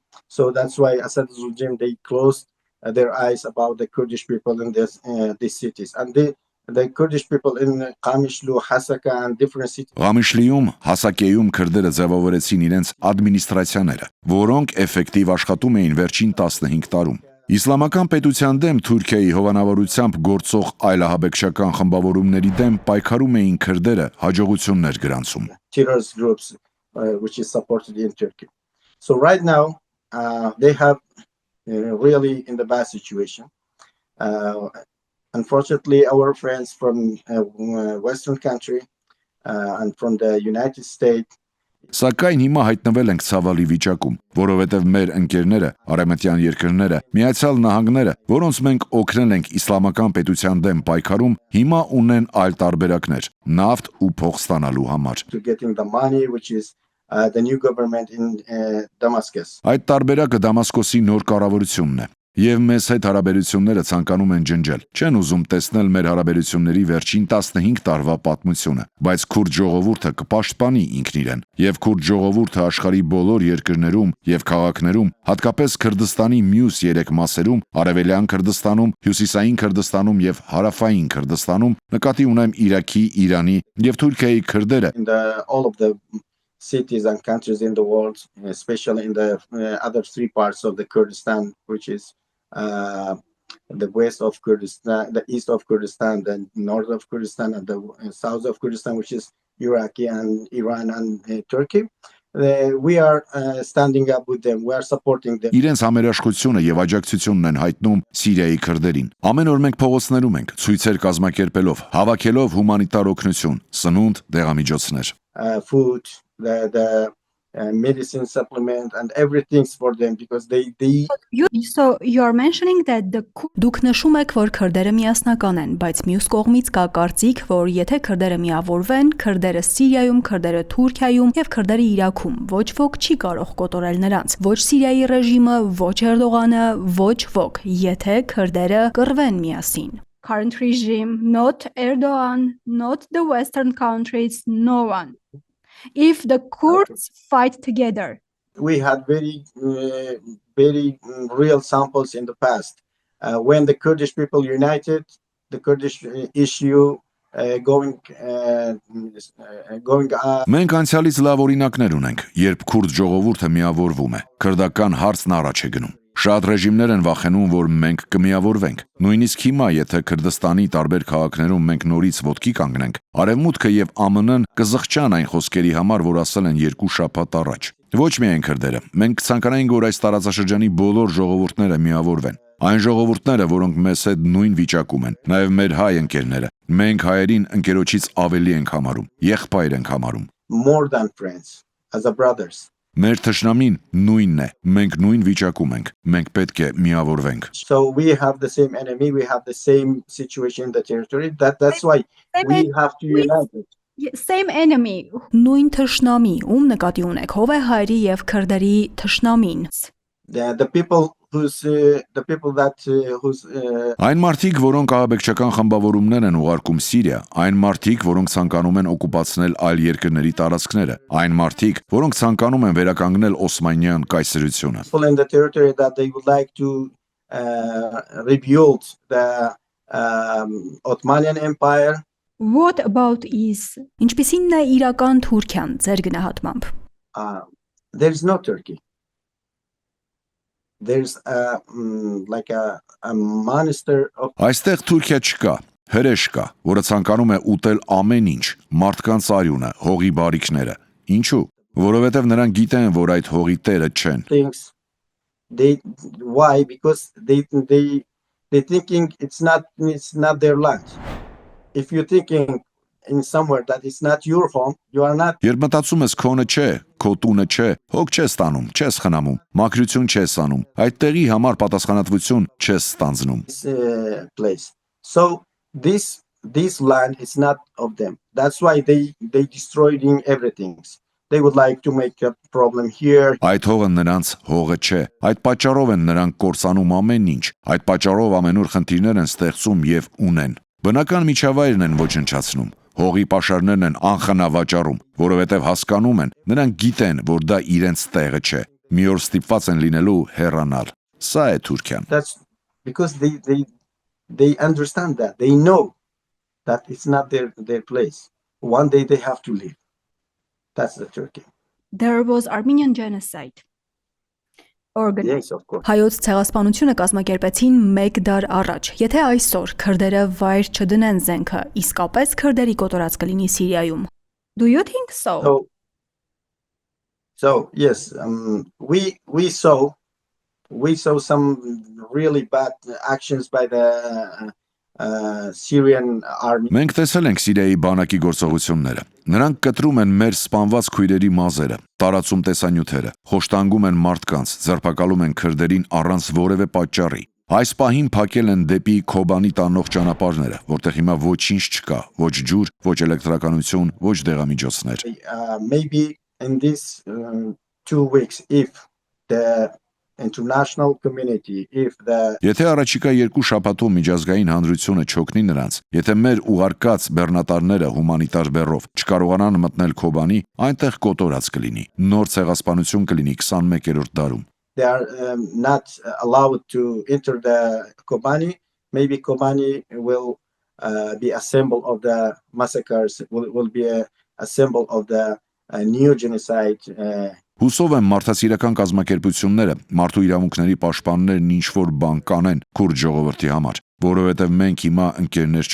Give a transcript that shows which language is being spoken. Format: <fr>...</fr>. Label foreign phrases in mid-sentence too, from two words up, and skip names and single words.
<en>So that's why Assad's regime they closed their eyes about the Kurdish people in these cities, and the Kurdish people in Qamishlu, Hasaka and different cities.</en> <hy>Qamishliում, Հասակեյում քրդերը ձևավորեցին իրենց ադմինիստրացիաները, որոնք էֆեկտիվ աշխատում էին վերջին 15 տարում։ Իսլամական պետության դեմ Թուրքիայի հովանավորությամբ գործող այլ ահաբեկչական խմբավորումների դեմ պայքարում էին քրդերը հաջողություններ գրանցում։</hy> <en>Terrorist groups which is supported in Turkey. So right now they have really in the bad situation. Unfortunately, our friends from Western country and from the United States.</en> <hy>Սակայն հիմա հայտնվել ենք ցավալի վիճակում, որովհետև մեր ընկերները, արևմտյան երկրները, Միացյալ Նահանգները, որոնց մենք օգնել ենք իսլամական պետության դեմ պայքարում, հիմա ունեն այլ տարբերակներ՝ նավթ ու փող ստանալու համար։</hy> <en>To getting the money which is the new government in Damascus.</en> <hy>Այդ տարբերակը Դամասկոսի նոր կառավարությունն է։ Եվ մեզ հետ հարաբերությունները ցանկանում են ջնջել։ Չեն ուզում տեսնել մեր հարաբերությունների վերջին 15 տարվա պատմությունը, բայց քուրդ ժողովուրդը կպաշտպանի ինքն իրեն։ Եվ քուրդ ժողովուրդը աշխարհի բոլոր երկրներում եւ քաղաքներում, հատկապես Քրդստանի մյուս 3 մասերում, Արևելյան Քրդստանում, Հյուսիսային Քրդստանում եւ Հարավային Քրդստանում, նկատի ունեմ Իրաքի, Իրանի եւ Թուրքիայի քրդերը,</hy> <en>all of the cities and countries in the world, especially in the other three parts of the Kurdistan, which is the west of Kurdistan, the east of Kurdistan, the north of Kurdistan, and the south of Kurdistan, which is Iraq and Iran and Turkey. We are standing up with them. We are supporting them.</en> <hy>Իրենց համերաշխությունը եւ աջակցությունն են հայտնում Սիրիայի քրդերին։ Ամեն օր մենք փողոցներում ենք, ցույցեր կազմակերպելով, հավաքելով հումանիտար օգնություն, սնունդ, դեղամիջոցներ։</hy> <en>Food, the medicine supplement and everything for them because they So you are mentioning that</en> <hy>Դուք նշում եք, որ քրդերը միասնական են, բայց մյուս կողմից կա կարծիք, որ եթե քրդերը միավորվեն, քրդերը Սիրիայում, քրդերը Թուրքիայում եւ քրդերը Իրաքում ոչ ոք չի կարող կոտորել նրանց։ Ոչ Սիրիայի ռեժիմը, ոչ Էրդողանը, ոչ ոք, եթե քրդերը կռվեն միասին։</hy> <en>Current regime, not Erdogan, not the Western countries, no one. If the Kurds fight together. We had very real samples in the past. When the Kurdish people united, the Kurdish issue going</en> <hy>Մենք անցյալից լավ օրինակներ ունենք, երբ քուրդ ժողովուրդը միավորվում է, քրդական հարցն առաջ է գնում։ Շատ ռեժիմներ են վախենում, որ մենք կմիավորվենք։ Նույնիսկ հիմա, եթե Քրդստանի տարբեր քաղաքներում մենք նորից ոտքի կանգնենք, Արևմուտքը եւ ԱՄՆ-ն կզղջան այն խոսքերի համար, որ ասել են 2 շաբաթ առաջ։ Ոչ միայն քրդերը, մենք ցանկանայինք, որ այս տարածաշրջանի բոլոր ժողովուրդները միավորվեն։ Այն ժողովուրդները, որոնք մեզ հետ նույն վիճակում են, նաև մեր հայ ընկերները, մենք հայերին ընկերոջից ավելի ենք համարում, եղբայր ենք համարում։</hy> <en>More than friends, as a brothers.</en> <hy>Մեր թշնամին նույնն է, մենք նույն վիճակում ենք, մենք պետք է միավորվենք։</hy> <en>So we have the same enemy, we have the same situation in the territory. That's why we have to unite it. Same enemy.</en> <hy>Նույն թշնամի, ում նկատի ունեք, ով է հայերի եւ քրդերի թշնամին։</hy> <en>The people</en> <hy>Այն մարդիկ, որոնք ահաբեկչական խմբավորումներ են ուղարկում Սիրիա, այն մարդիկ, որոնք ցանկանում են օկուպացնել այլ երկրների տարածքները, այն մարդիկ, որոնք ցանկանում են վերականգնել Օսմանյան կայսրությունը։</hy> <en>People in the territory that they would like to rebuild the Ottoman Empire. What about is?</en> <hy>Ինչպիսին է իրական Թուրքիան ձեր գնահատմամբ։</hy> <en>There is no Turkey. There's like a monster of</en> <hy>Այստեղ Թուրքիա չկա, հրեշ կա, որը ցանկանում է ուտել ամեն ինչ, մարդկանց արյունը, հողի բարիքները։ Ինչու՞։ Որովհետև նրանք գիտեն, որ այդ հողի տերը չեն։</hy> <en>Why? Because they thinking it's not their land. If you're thinking in somewhere that is not your home, you are not.</en> <hy>Երբ մտածում ես քոնը չէ, քո տունը չէ, հոգ չես ստանում, չես խնամում, մաքրություն չես անում, այդ տեղի համար պատասխանատվություն չես ստանձնում։</hy> <en>Place. So this land is not of them. That's why they destroying everything. They would like to make a problem here.</en> <hy>Այդ հողը նրանց հողը չէ։ Այդ պատճառով են նրանք կորցանում ամեն ինչ։ Այդ պատճառով ամենուր խնդիրներ են ստեղծում եւ ունեն։ Բնական միջավայրն են ոչնչացնում։ Հողի պաշարներն են անխնավաճառում, որովհետև հասկանում են, նրանք գիտեն, որ դա իրենց տեղը չէ։ Մի օր ստիպված են լինելու հեռանալ։ Սա է Թուրքիան։</hy> <en>That's because they understand that. They know that it's not their place. One day they have to leave. That's the Turkey. There was Armenian genocide. Yes, of course.</en> <hy>Հայոց ցեղասպանությունը կազմակերպեցին 1 դար առաջ։ Եթե այսօր քրդերը վայր չդնեն զենքը, իսկապես քրդերի կոտորած կլինի Սիրիայում։</hy> <en>Do you think so? So yes, we saw some really bad actions by the Syrian army.</en> <hy>Մենք տեսել ենք Սիրիայի բանակի գործողությունները։ Նրանք կտրում են մեր սպանված քույրերի մազերը, տարածում տեսանյութերը, խոշտանգում են մարդկանց, ձերբակալում են քրդերին առանց որևէ պատճառի։ Այս պահին փակել են դեպի Քոբանի տանող ճանապարհները, որտեղ հիմա ոչինչ չկա, ոչ ջուր, ոչ էլեկտրականություն, ոչ դեղամիջոցներ։</hy> <en>Maybe in these 2 weeks, if the international community, if the</en> <hy>Եթե առաջիկա 2 շաբաթում միջազգային հանրությունը չօգնի նրանց, եթե մեր ուղարկած բեռնատարները հումանիտար բեռով չկարողանան մտնել Քոբանի, այնտեղ կոտորած կլինի։ Նոր ցեղասպանություն կլինի 21-րդ դարում։</hy> <en>They are not allowed to enter the Kobani. Maybe Kobani will be a symbol of the massacres, will be a symbol of the new genocide.</en> <hy>Հուսով եմ մարդասիրական կազմակերպությունները, մարդու իրավունքների պաշտպաններն ինչ-որ բան կանեն քուրդ ժողովրդի համար, որովհետև մենք հիմա ընկերներ</hy>